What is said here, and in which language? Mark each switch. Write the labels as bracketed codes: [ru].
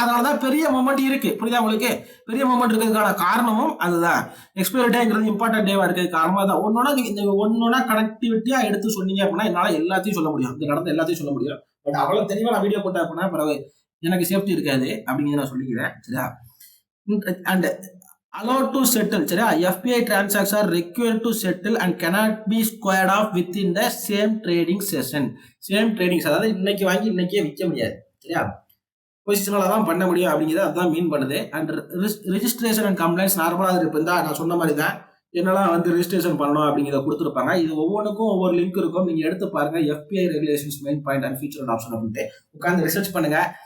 [ta] அதனாலதான் பெரிய மூவ்மெண்ட் இருக்கு. புரியுதா உங்களுக்கு? பெரிய மூவ்மெண்ட் இருக்கிறதுக்கான காரணமும் அதுதான். எக்ஸ்பைரி டேங்கிறது இம்பார்ட்டன்ட் டேவா இருக்கிறது காரணமா தான். ஒன்னொன்னா கனெக்டிவிட்டியா எடுத்து சொன்னீங்க அப்படின்னா என்னால எல்லாத்தையும் சொல்ல முடியும், இந்த நடந்த எல்லாத்தையும் சொல்ல முடியும். பட் அவ்வளவு தெளிவா நான் வீடியோ போட்டேன் அப்படின்னா பிறகு எனக்கு சேஃப்டி இருக்காது அப்படிங்கிறத நான் சொல்லிக்கிறேன். சரியா? [en] And allowed to settle. [ta] சரியா? [en] FPI transactions are required to settle and cannot be squared off within the same trading session. [ta] Same tradings, அதாவது இன்னைக்கு வாங்கி இன்னைக்கே விற்க முடியாது. சரியா? பொசிஷனால தான் பண்ண முடியும் அப்படிங்கிறது அதுதான் மீன் பண்ணுது. அண்ட் ரெஜிஸ்ட்ரேஷன் அண்ட் கம்ப்ளைண்ட்ஸ் நார்மலாக இருப்பேன் தான் நான் சொன்ன மாதிரி தான் என்னெல்லாம் வந்து ரெஜிஸ்ட்ரேஷன் பண்ணணும் அப்படிங்கிறத கொடுத்துருப்பாங்க. இது ஒவ்வொன்றுக்கும் ஒவ்வொரு லிங்க் இருக்கும், நீங்க எடுத்து பாருங்க. FPI regulations main point and feature option அப்படின்ட்டு உட்காந்து ரிசர்ச் பண்ணுங்க.